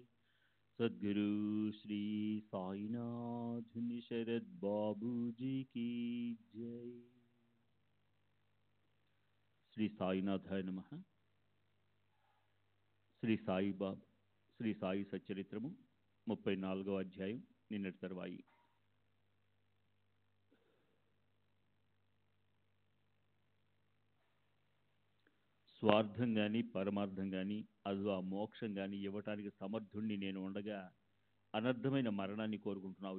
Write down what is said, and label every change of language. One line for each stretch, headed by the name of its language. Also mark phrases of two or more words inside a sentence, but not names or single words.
Hindi: सद्गुरु श्री साईनाथ शरद बाबू जी की जय।
Sanskrit: श्री साईनाथाय नमः।
Telugu: శ్రీ సాయి సచ్చరిత్రము 34వ అధ్యాయం నిన్నటి తర్వాయి. స్వార్థం గాని పరమార్థం గాని అథవా మోక్షం గాని ఇవ్వటానికి సమర్థుణ్ణి నేను ఉండగా అనర్థమైన మరణాన్ని కోరుకుంటున్నావు.